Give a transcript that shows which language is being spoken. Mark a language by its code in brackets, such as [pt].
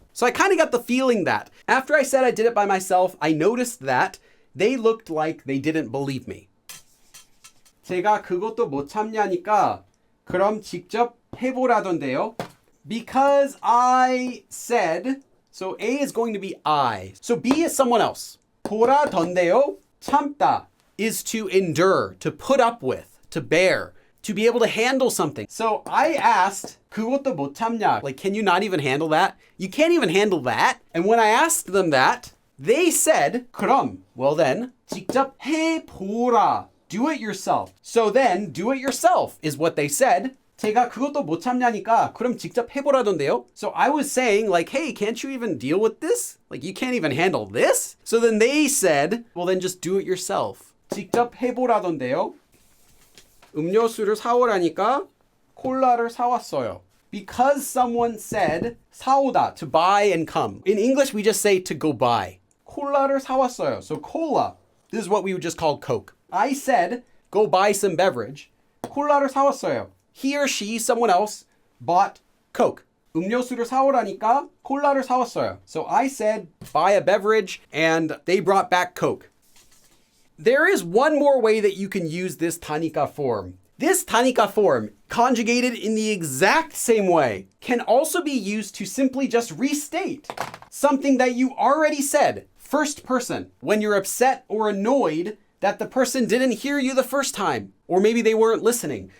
[en] So I kind of got the feeling that after I said I did it by myself, I noticed that they looked like they didn't believe me. [ko] 제가 그것도 못 참냐니까 그럼 직접 해보라던데요. [en] Because I said, so A is going to be I. So B is someone else. [ko] 보라던데요. [en] 참다 is to endure, to put up with, to bear, to be able to handle something. So I asked, [ko] 그것도 못 참냐? [en] Like, can you not even handle that? You can't even handle that. And when I asked them that, they said, [ko] 그럼, [en] well then, [ko] 직접 해보라. [en] Do it yourself. So then, do it yourself is what they said. [ko] 제가 그것도 못 참냐니까 그럼 직접 해보라던데요. [en] So I was saying like, hey, can't you even deal with this? Like you can't even handle this? So then they said, well then just do it yourself. [ko] 직접 해보라던데요. 음료수를 사오라니까 콜라를 사왔어요. [en] Because someone said 사오다, to buy and come. In English, we just say to go buy. [ko] 콜라를 사왔어요. [en] So cola, this is what we would just call Coke. I said, go buy some beverage. [ko] 콜라를 사왔어요. [en] He or she, someone else, bought Coke. [ko] 음료수를 사오라니까 콜라를 사왔어요. [en] So I said, buy a beverage, and they brought back Coke. There is one more way that you can use this 타니까 form. This 타니까 form, conjugated in the exact same way, can also be used to simply just restate something that you already said, first person, when you're upset or annoyed that the person didn't hear you the first time, or maybe they weren't listening.